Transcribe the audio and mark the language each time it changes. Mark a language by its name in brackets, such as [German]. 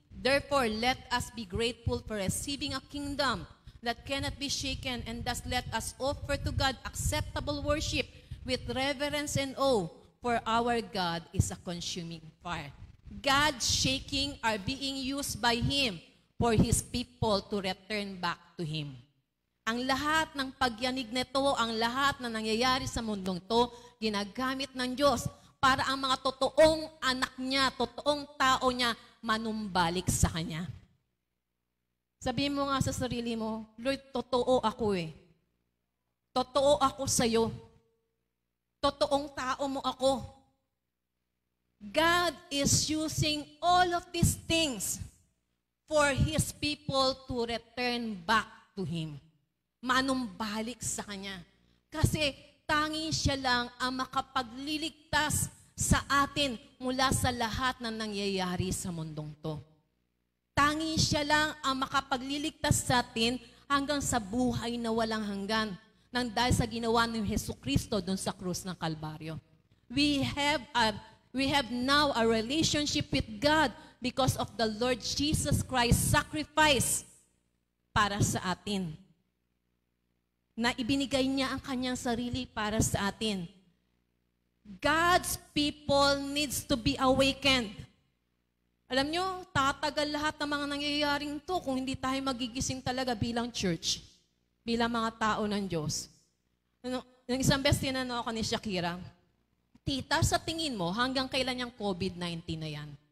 [English] Therefore, let us be grateful for receiving a kingdom that cannot be shaken, and thus let us offer to God acceptable worship with reverence and awe, for our God is a consuming fire. God's shaking are being used by Him for His people to return back to Him. [Filipino] Ang lahat ng pagyanig nito, ang lahat na nangyayari sa mundong to, ginagamit ng Diyos para ang mga totoong anak niya, totoong tao niya, manumbalik sa Kanya. Sabihin mo nga sa sarili mo, Lord, totoo ako eh. Totoo ako sa'yo. Totoong tao mo ako. [English] God is using all of these things for His people to return back to Him. [Filipino] Manumbalik sa Kanya. Kasi tanging siya lang ang makapagliligtas sa atin mula sa lahat na nangyayari sa mundong to. Tanging siya lang ang makapagliligtas sa atin hanggang sa buhay na walang hanggan nang dahil sa ginawa ni Jesucristo doon sa krus ng Kalbaryo. [English] We have now a relationship with God because of the Lord Jesus Christ's sacrifice [Filipino] para sa atin. Na ibinigay niya ang kanyang sarili para sa atin. [English] God's people needs to be awakened. [Filipino] Alam nyo, tatagal lahat ng mga nangyayaring to kung hindi tayo magigising talaga bilang church, bilang mga tao ng Diyos. Yung isang best tinanong ako ni Shakira, Tita, sa tingin mo, hanggang kailan yung COVID-19 na yan?